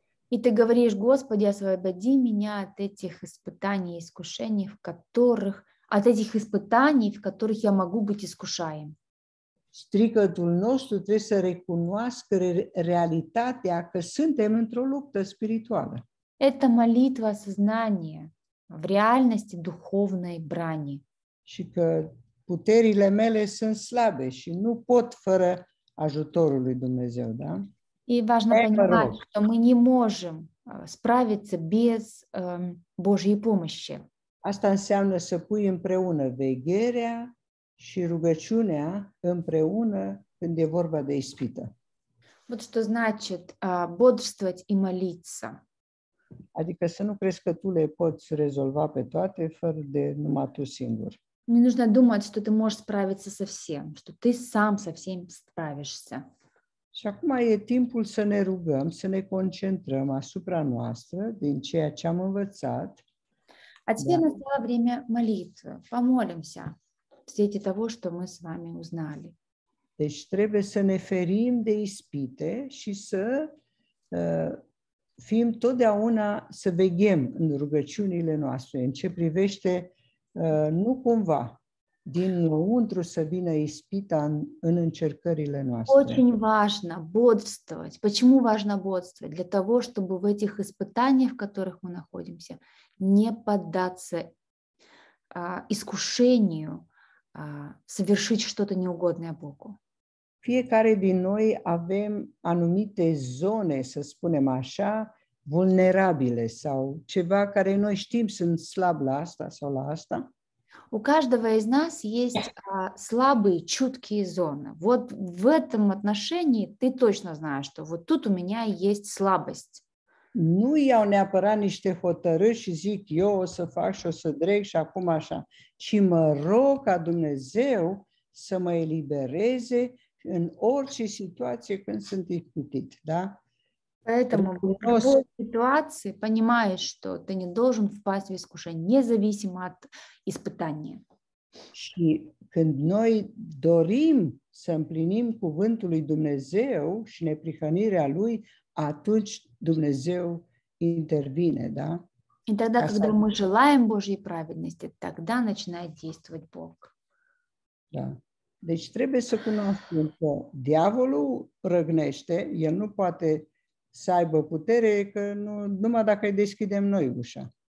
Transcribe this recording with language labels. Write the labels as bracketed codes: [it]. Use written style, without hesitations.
[ru] И ты говоришь: Господи, освободи меня от этих испытаний и искушений, от этих испытаний, в которых я могу быть искушаем. [ro] strigătul nostru trebuie să recunoască realitatea că suntem într-o luptă spirituală. [ru] Это молитва сознания в реальности духовной брани. [ro] Și că puterile mele sunt slabe și nu pot fără ajutorul lui Dumnezeu, da? [ru] И важно понимать, что мы не можем справиться без Божьей помощи. [ro] Asta înseamnă să pui împreună vegherea și rugăciunea împreună când e vorba de ispită. [ru] Вот что значит бодрствовать и молиться. [ro] Adică să nu crezi că tu le poți rezolva pe toate fără de numai tu singur. [ru] Не нужно думать, что ты можешь справиться со всем, что ты сам со всем справишься. [ro] Și acum e timpul să ne rugăm, să ne concentrăm asupra noastră din ceea ce am învățat. [ru] А теперь настало время молитвы. Помолимся в свете того, что мы с вами узнали. [ro] Deci trebuie să ne ferim de ispite și să fim totdeauna, să veghem în rugăciunile noastre, în ce privește nu cumva dinăuntru să vină ispita în încercările noastre. [ru] Очень важно бодрствовать. Почему важно бодрствовать? Для того, чтобы в этих испытаниях, в которых мы находимся, не поддаться искушению совершить что-то неугодное Богу. [ro] Fiecare din noi avem anumite zone, să spunem așa, vulnerabile sau ceva care noi știm sunt slab la asta sau la asta. [ru] У каждого из нас есть слабые, чуткие зоны. Вот в этом отношении ты точно знаешь, что вот тут у меня есть слабость. [ro] Nu iau neapărat niște hotărâri și zic eu o să fac și o să dreg și acum așa, ci mă rog ca Dumnezeu să mă elibereze în orice situație când sunt ispitit, da? [ru] Поэтому в любой ситуации понимаешь, что ты не должен впасть в искушение, независимо от испытания. [ro] Și când noi dorim să împlinim cuvântul lui Dumnezeu și neprihănirea lui, atunci Dumnezeu intervine, da? [ru] И тогда, когда мы желаем Божьей праведности, тогда начинает действовать Бог. [ro] Da. Deci trebuie să cunoaștem că diavolul răgnește, el nu poate să aibă putere, că numai dacă îi deschidem noi ușa.